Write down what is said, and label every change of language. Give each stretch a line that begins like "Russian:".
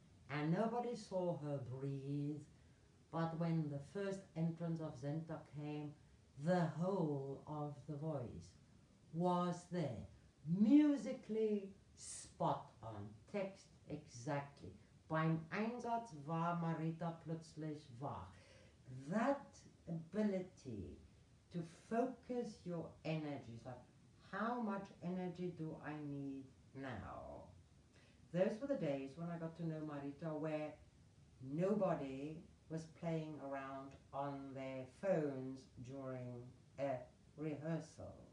English: and nobody saw her breathe, but when the first entrance of Zenta came, the whole of the voice was there, musically spot on, text exactly.
German: Beim Einsatz war Marita plötzlich wach.
English: That ability to focus your energies, like how much energy do I need now? Those were the days when I got to know Marita, where nobody was playing around on their phones during a rehearsal.